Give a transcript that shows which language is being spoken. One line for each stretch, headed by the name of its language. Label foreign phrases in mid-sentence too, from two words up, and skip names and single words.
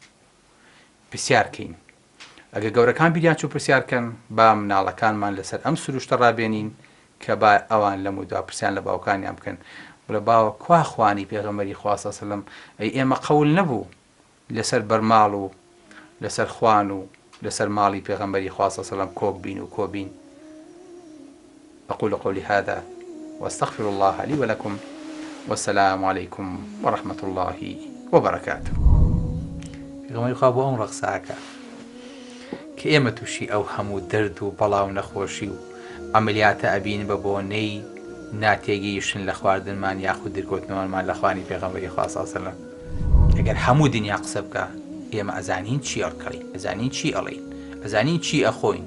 Central Kurdish: پرسیارکەین ئەگە گەورەکان بیریان چوو پرسیارکەن با مناڵەکانمان لەسەر ئەم سروشتە ڕابێنین کە با ئەوان لە مودووە پرسیان لە باوکانیان بکەن بڵێ باوە کوا خوانی پێغەمبەری خوا
Arabic: صلی الله علیه وسلم
Central Kurdish: ئەی ئێمە قەول نەبوو لەسەر بەرماڵ و لەسەر خوان و لەسەر ماڵی پێغەمبەری خوا
Arabic: صلی الله علیه وسلم
Central Kurdish: کۆک بین و کۆبین.
Arabic: أقول قولي هذا وأستغفر الله لي ولكم والسلام عليكم ورحمة الله وبركاته.
Central Kurdish: پێغەمبەری خوا بۆ ئەم ڕەقساکە کە ئێمە تووشی ئەو هەموو دەرد و بەڵاو نەخۆشی و ئەمەلیاتە ئەبین بە بۆنەی ناتێگەیشتن لە خواردنمان یاخود دەرکەوتنەوەمان لە خوانی پێغەمبەری خوا
Arabic: صلی الله علیه وسلم.
Central Kurdish: ئەگەر هەموو دنیا قسە بکە ئێمە ئەزانین چی ئەڵکەین، ئەزانین چی ئەڵێین، ئەزانین چی ئەخۆین.